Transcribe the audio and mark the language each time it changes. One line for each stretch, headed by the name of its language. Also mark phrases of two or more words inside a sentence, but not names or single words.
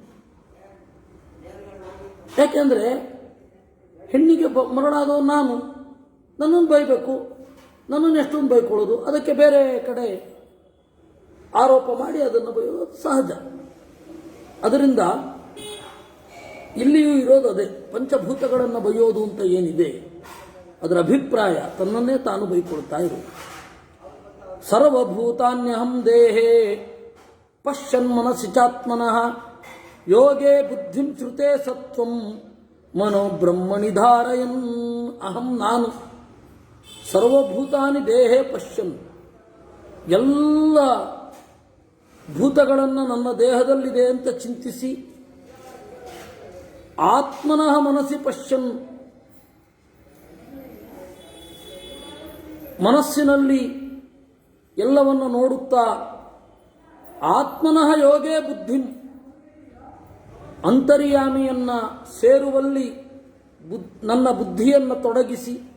Kannada: ಯಾಕೆಂದ್ರೆ ಹೆಣ್ಣಿಗೆ ಮರಳಾದವ ನಾನು, ನನ್ನನ್ನು ಬೈಬೇಕು, ನನ್ನನ್ನು ಎಷ್ಟೊಂದು ಬೈಕೊಳ್ಳೋದು, ಅದಕ್ಕೆ ಬೇರೆ ಕಡೆ ಆರೋಪ ಮಾಡಿ ಅದನ್ನು ಬೈಯೋದು ಸಹಜ. ಅದರಿಂದ ಇಲ್ಲಿಯೂ ಇರೋದು ಅದೇ, ಪಂಚಭೂತಗಳನ್ನು ಬೈಯೋದು ಅಂತ ಏನಿದೆ ಅದರ ಅಭಿಪ್ರಾಯ ತನ್ನನ್ನೇ ತಾನು ಬೈಕೊಳ್ತಾ ಇರೋದು.
Sanskrit: ಸರ್ವಭೂತಾನ್ಯಹಂ ದೇಹೇ ಪಶ್ಯನ್ ಮನಸಿ ಚಾತ್ಮನಃ ಯೋಗೇ ಬುದ್ಧಿಂ ಶ್ರುತೆ ಸತ್ವಂ ಮನೋ ಬ್ರಹ್ಮಣಿ ಧಾರಯನ್.
Kannada: ಅಹಂ ನಾನು
Sanskrit: ಸರ್ವಭೂತಾನಿ ದೇಹೇ ಪಶ್ಯನ್,
Kannada: ಎಲ್ಲ ಭೂತಗಳನ್ನು ನನ್ನ ದೇಹದಲ್ಲಿದೆ ಅಂತ ಚಿಂತಿಸಿ,
Sanskrit: ಆತ್ಮನಃ ಮನಸ್ಸಿ ಪಶ್ಯನ್,
Kannada: ಮನಸ್ಸಿನಲ್ಲಿ ಎಲ್ಲವನ್ನು ನೋಡುತ್ತಾ,
Sanskrit: ಆತ್ಮನಃ ಯೋಗೇ ಬುದ್ಧಿಂ,
Kannada: ಅಂತರ್ಯಾಮಿಯನ್ನ ಸೇರುವಲ್ಲಿ ನನ್ನ ಬುದ್ಧಿಯನ್ನು ತೊಡಗಿಸಿ,